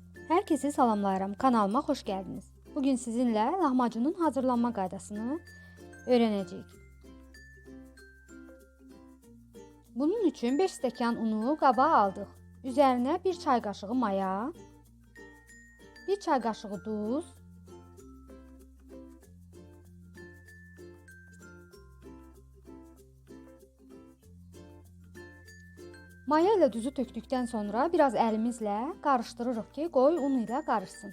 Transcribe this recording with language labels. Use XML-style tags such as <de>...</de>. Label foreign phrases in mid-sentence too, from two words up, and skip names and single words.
<az>Herkese salamlayıram. Kanalıma hoş geldiniz.</az> <tr>Bugün sizinle lahmacunun hazırlanma qaydasını öğreneceğiz.</tr> <az>Bunun için 5 stəkan unu qaba aldıq.</az> <tr>Üzerine</tr> <az>1 çay qaşığı maya, 1 çay qaşığı duz, maya ile duzu tökdükdən sonra biraz əlimizlə qarışdırırıq ki, qoy un ilə qarışsın.</az>